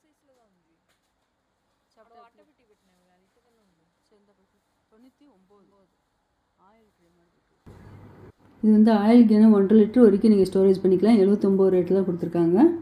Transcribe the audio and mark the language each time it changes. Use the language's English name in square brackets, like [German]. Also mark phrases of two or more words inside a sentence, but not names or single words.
[Telugu] సైజులో ఉంది అట్టపెట్టి పెట్టినావు అది ఇటుకల్లో ఉంది ఎంత పెట్టి [Tamil] 99 [English] oil cream [Tamil] இது வந்து [English] oil can [Tamil] 1.5 லிட்டர் வரைக்கும் நீங்கள் ஸ்டோரேஜ் பண்ணிக்கலாம். 79 ரேட்டில் தான் கொடுத்துருக்காங்க.